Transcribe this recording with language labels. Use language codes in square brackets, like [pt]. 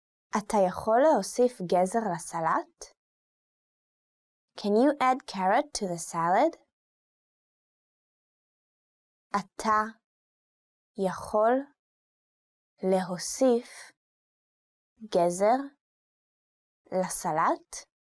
[he] אתה יכול להוסיף גזר לסלט? [en] Can you add carrot to the salad? [he] אתה יכול להוסיף גזר לסלט?